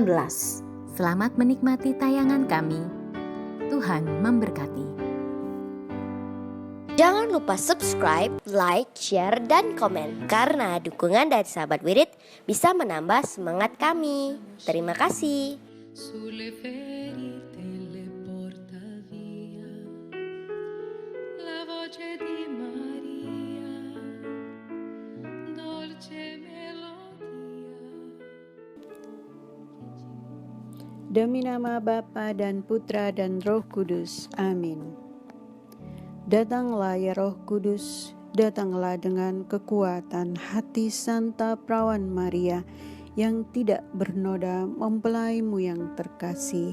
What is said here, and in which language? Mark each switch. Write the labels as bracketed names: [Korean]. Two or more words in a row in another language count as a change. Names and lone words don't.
[Indonesian] Selamat menikmati tayangan kami. Tuhan memberkati. Jangan lupa [English] subscribe, like, share, [Indonesian] dan komen karena dukungan dari sahabat Wirid bisa menambah semangat kami. Terima kasih. [Italian] Sulle ferite le porta via la voce di Maria, dolce melodia. [Indonesian] Demi nama Bapa dan Putra dan Roh Kudus. Amin. Datanglah ya Roh Kudus, datanglah dengan kekuatan hati Santa Perawan Maria yang tidak bernoda mempelaimu yang terkasih.